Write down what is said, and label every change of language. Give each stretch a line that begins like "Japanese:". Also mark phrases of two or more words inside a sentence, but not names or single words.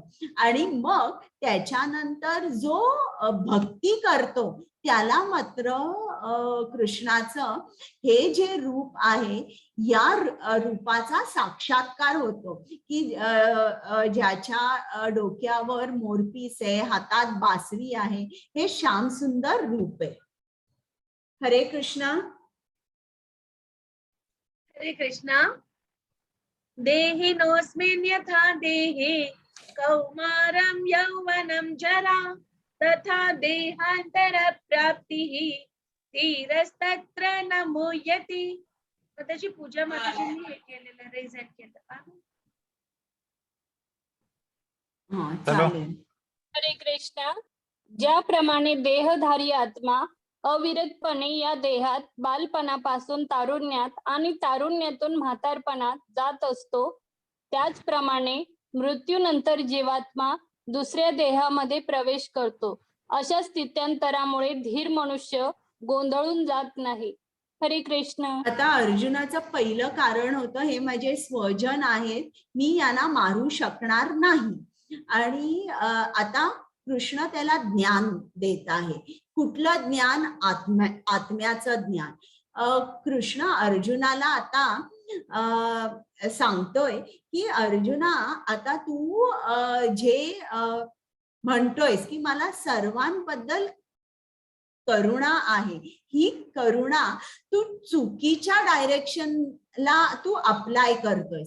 Marathi: आणि मग त्याच्यानंतर जो भक्ती करतो त्याला मात्र कृष्णाचं हे जे रूप आहे या रूपाचा साक्षात्कार होतो, की ज्याच्या डोक्यावर मोरपीस आहे, हातात बासरी आहे, हे श्याम सुंदर रूप आहे. हरे कृष्ण. हरे कृष्णा.
Sanskrit: देहिनोऽस्मिन् यथा देहे कौमारं यौवनं जरा तथा देहान्तरप्राप्तिः धीरस्तत्र न मुह्यति.
Marathi: त्याची पूजा माताजींनी हे केलेलं रेझन केलं. हा चालेल. हरे कृष्णा. ज्याप्रमाणे देहधारी आत्मा अविरतपणे या देहात बालपणापासून तारुण्यात आणि तारुण्यातून म्हातारपणात जात असतो, त्याचप्रमाणे मृत्यूनंतर जीवात्मा दुसऱ्या देहामध्ये प्रवेश करतो. अशा स्थित्यंतरामुळे धीर मनुष्य गोंधळून जात नाही. हरे कृष्ण. आता अर्जुनाचं पहिलं कारण होतं, हे माझे स्वजन आहेत, मी यांना मारू शकणार नाही. आणि आता कृष्ण त्याला ज्ञान देत आहे. कुठलं ज्ञान? आत्म्याचं ज्ञान. कृष्ण अर्जुनाला आता सांगतोय की अर्जुना, आता तू जे म्हणतोयस की मला सर्वांबद्दल करुणा आहे, ही करुणा तू चुकीच्या डायरेक्शनला तू अप्लाय करतोयस.